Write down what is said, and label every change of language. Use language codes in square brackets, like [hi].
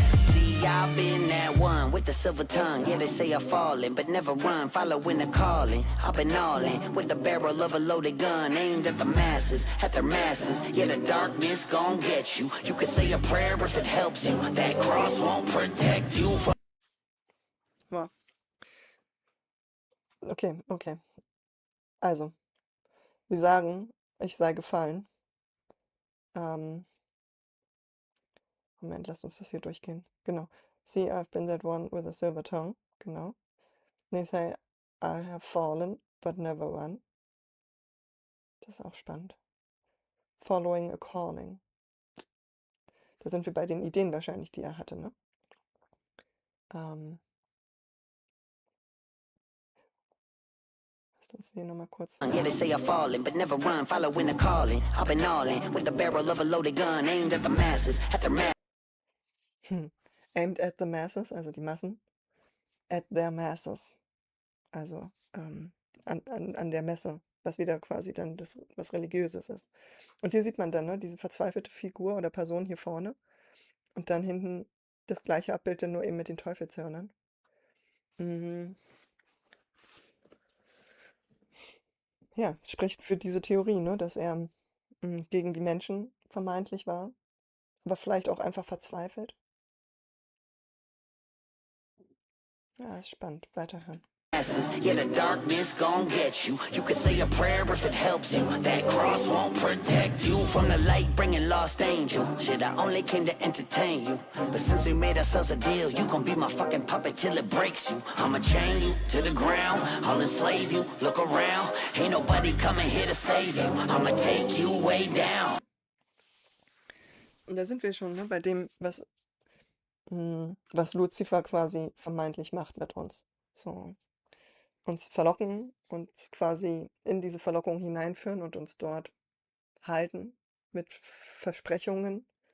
[en] See, I've been that one with the silver tongue. Yeah, they say I falling, but never run. Following the calling. I've been all in with the barrel of a loaded gun aimed at the masses, at their masses. Yeah, the darkness gon' get you. You can say a prayer if it helps you. That cross won't protect you from. Wow. Okay, okay. [de] Also, sie sagen, ich sei gefallen. Moment, lasst uns das hier durchgehen. Genau. [en] See, I've been that one with a silver tongue. [de] Genau. [en] They say, I have fallen, but never run. [de] Das ist auch spannend. [en] Following a calling. [de] Da sind wir bei den Ideen wahrscheinlich, die er hatte, ne? Lasst uns hier nochmal kurz. [en] Yeah, they say I falling, but never run. Following the calling. I've been all in with the barrel of a loaded gun aimed at the masses, at their masses. Aimed at the masses, [de] also die Massen. [en] At their masses. [de] Also an der Messe, was wieder quasi dann das, was Religiöses ist. Und hier sieht man dann, ne, diese verzweifelte Figur oder Person hier vorne und dann hinten das gleiche Abbild, dann nur eben mit den Teufelshörnern. Mhm. Ja, spricht für diese Theorie, ne, dass er gegen die Menschen vermeintlich war, aber vielleicht auch einfach verzweifelt. Ja, ist spannend. Weiterhören. [en] Yeah, the darkness gon' get you. You can say a prayer if it helps you. That cross won't protect you from the light, bringing lost angel. Shit, I only came to entertain you. But since we made ourselves a deal, you gon' be my fucking puppet till it breaks you. I'ma chain you to the ground. I'll enslave you. Look around. Ain't nobody coming here to save you. I'ma take you way down. [de] Und da sind wir schon, ne, bei dem, was Luzifer quasi vermeintlich macht mit uns. So, uns verlocken, uns quasi in diese Verlockung hineinführen und uns dort halten mit Versprechungen.